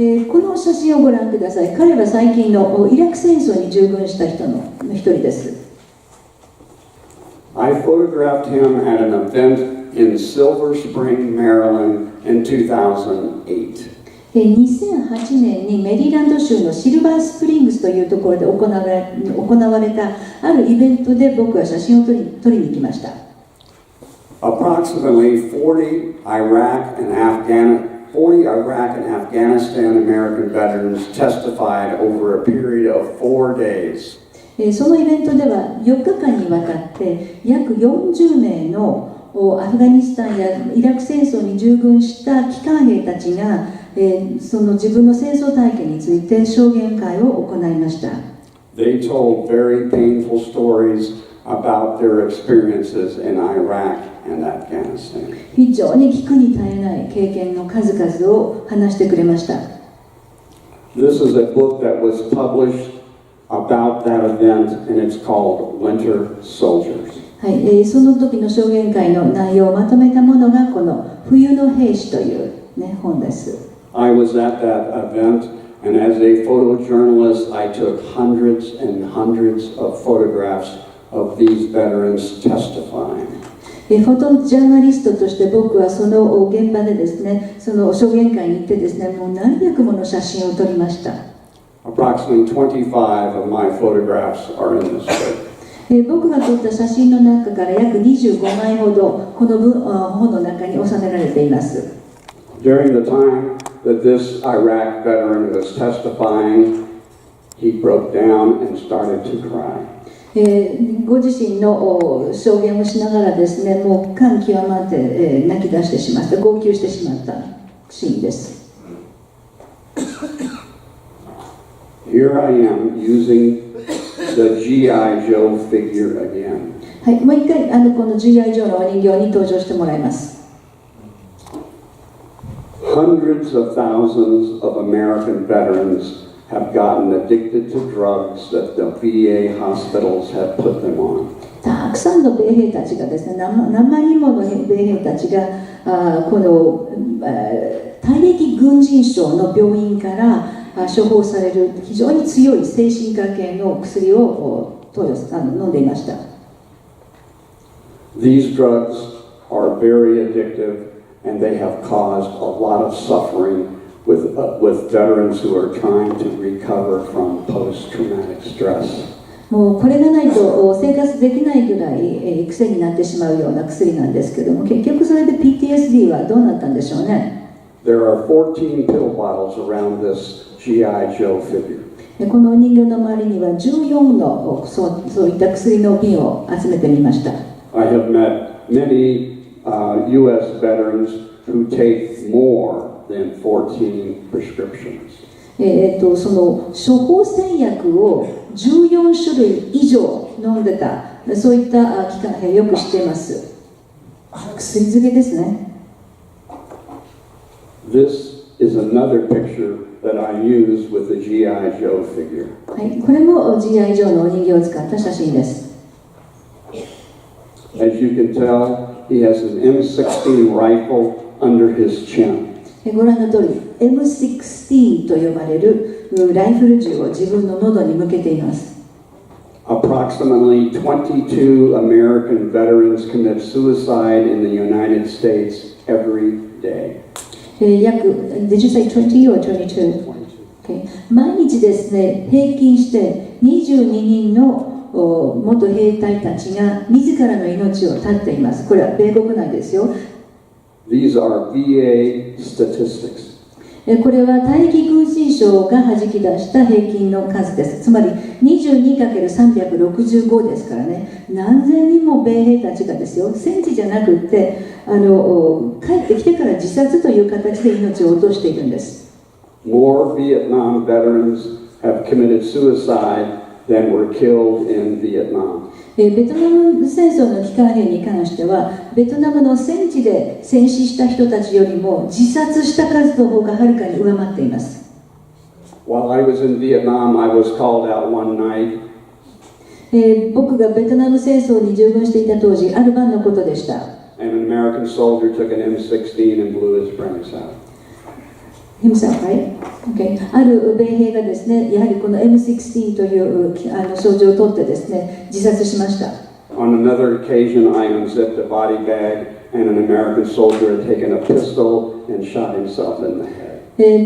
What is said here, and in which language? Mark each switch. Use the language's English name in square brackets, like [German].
[Japanese] この写真をご覧ください。彼は最近のイラク戦争に従軍した人の一人です。 [English] I photographed him at an event in Silver Spring, Maryland in 2008. [Japanese] 2008年にメリーランド州のシルバースプリングスというところで行われたあるイベントで僕は写真を撮りに行きました。 [English] Approximately 40 Iraq and Afghanistan American veterans testified over a period of 4 days. [Japanese] そのイベントでは4日間にわたって約40名のアフガニスタンやイラク戦争に従軍した帰還兵たちがその自分の戦争体験について証言会を行いました。 [English] They told very painful stories about their experiences in Iraq and Afghanistan. [Japanese] 非常に聞くに耐えない経験の数々を話してくれました。 [English] This is a book that was published about that event, and it's called Winter Soldiers. [Japanese] はい、その時の証言会の内容をまとめたものがこの冬の兵士という、本です。 [English] I was at that event, and as a photojournalist, I took hundreds and hundreds of photographs of these veterans testifying. [Japanese] フォトジャーナリストとして僕はその現場でですね、その証言会に行ってですね、もう何百もの写真を撮りました。 [English] Approximately 25 of my photographs are in this book. [Japanese] 僕が撮った写真の中から約25枚ほどこの本の中に収められています。 [English] During the time that this Iraq veteran was testifying, he broke down and started to cry. [Japanese] ご自身の証言をしながらですね、もう感極まって泣き出してしまった、号泣してしまったシーンです。 [English] Here I am using the G.I. Joe figure again. [Japanese] はい、もう一回この G.I. Joe のお人形に登場してもらいます。 [English] Hundreds of thousands of American veterans have gotten addicted to drugs that the VA hospitals have put them on. [Japanese] たくさんの米兵たちがですね、何万人もの米兵たちがこの退役軍人省の病院から処方される非常に強い精神科系の薬を飲んでいました。 [English] These drugs are very addictive, and they have caused a lot of suffering with veterans who are trying to recover from post-traumatic stress. [Japanese] もうこれがないと生活できないぐらい癖になってしまうような薬なんですけども、結局それで PTSD はどうなったんでしょうね。 [English] There are 14 pill bottles around this G.I. Joe figure. [Japanese] このお人形の周りには14のそういった薬の瓶を集めてみました。 [English] I have met many U.S. veterans who take more than 14 prescriptions. [Japanese] その処方箋薬を14種類以上飲んでた、そういった期間よく知っています。薬漬けですね。 [English] This is another picture that I use with the G.I. Joe figure. [Japanese] はい、これも G.I. ジョーのお人形を使った写真です。 [English] As you can tell, he has an M16 rifle under his chin. [Japanese] ご覧の通り M16 と呼ばれるライフル銃を自分の喉に向けています。 [English] Approximately 22 American veterans commit suicide in the United States every day. 約 Did you say 20 or 22? Okay. [Japanese] 毎日ですね、平均して22人の元兵隊たちが自らの命を絶っています。これは米国内ですよ。 [English] These are VA statistics. [Japanese] これは退役軍人省が弾き出した平均の数です。つまり 22×365 ですからね、何千人も米兵たちがですよ、戦地じゃなくって帰ってきてから自殺という形で命を落としているんです。 [English] More Vietnam veterans have committed suicide than were killed in Vietnam. [Japanese] ベトナム戦争の帰還兵に関しては、ベトナムの戦地で戦死した人たちよりも自殺した数の方がはるかに上回っています。 [English] While I was in Vietnam, I was called out one night. [Japanese] 僕がベトナム戦争に従軍していた当時、ある晩のことでした。 [English] And an American soldier took an M16 and blew his brains out. himself, right? Okay. [Japanese] ある米兵がですね、やはりこの M16 という症状を取ってですね、自殺しました。 [English] On another occasion, I unzipped a body bag, and an American soldier had taken a pistol and shot himself in the head.